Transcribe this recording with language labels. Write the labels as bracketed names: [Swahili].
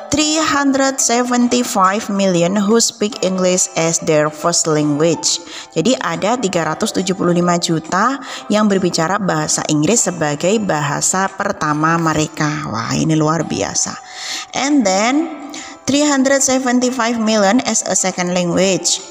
[English] 375 million who speak English as their first language. [Indonesian] Jadi ada 375 juta yang berbicara bahasa Inggris sebagai bahasa pertama mereka. Wah, ini luar biasa. [English] And then 375 million as a second language.